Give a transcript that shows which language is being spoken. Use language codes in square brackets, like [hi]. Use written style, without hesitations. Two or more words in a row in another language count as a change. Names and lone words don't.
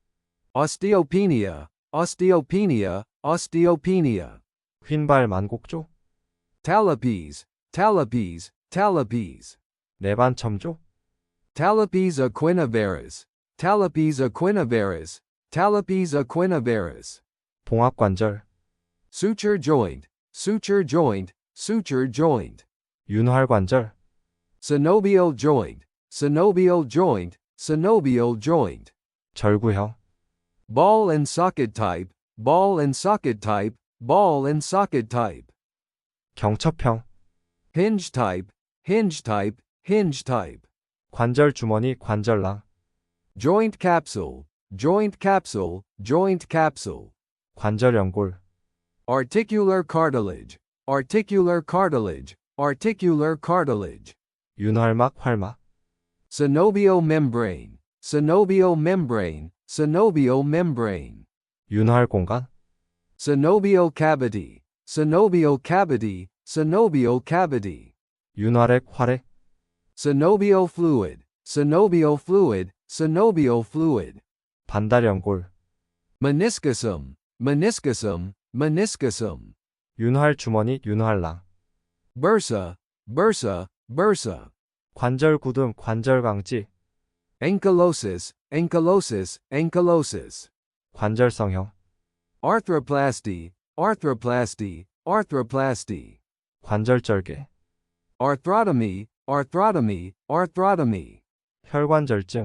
[en] osteopenia, osteopenia, osteopenia, [ko] 휜발 만곡조, [en] talipes, talipes, talipes, [ko] 내반첨조, [en] talipes equinovarus, talipes equinovarus, talipes equinovarus, [ko] 봉합관절, [en] suture joint, suture joint, suture joint, [ko] 윤활관절, [en] synovial joint, synovial joint, synovial joint, [ko] 절구형, [en] ball and socket type, ball and socket type, ball and socket type, [ko] 경첩형, [en] hinge type, hinge type, hinge type, [ko] 관절 주머니, 관절낭, [en] joint capsule, joint capsule, joint capsule, [ko] 관절연골, [en] articular cartilage, articular cartilage, articular cartilage, [ko] 윤활막, 활막, [en] synovial membrane, synovial membrane, synovial membrane, [ko] 윤활공간, [en] synovial cavity, synovial cavity, synovial cavity, [ko] 윤활액, 활액, [en] synovial fluid, synovial fluid, synovial fluid, [ko] 반달연골, [en] meniscusum, meniscusum, meniscusum, [ko] 윤활주머니, 윤활낭, [en] bursa, bursa, bursa, [ko] 관절구듬, 관절강지, [en] ankylosis, ankylosis, ankylosis, [ko] 관절성형, [en] arthroplasty, arthroplasty, arthroplasty, [ko] 관절절개, [en] arthrotomy, arthrotomy, arthrotomy, [ko] 혈관절증,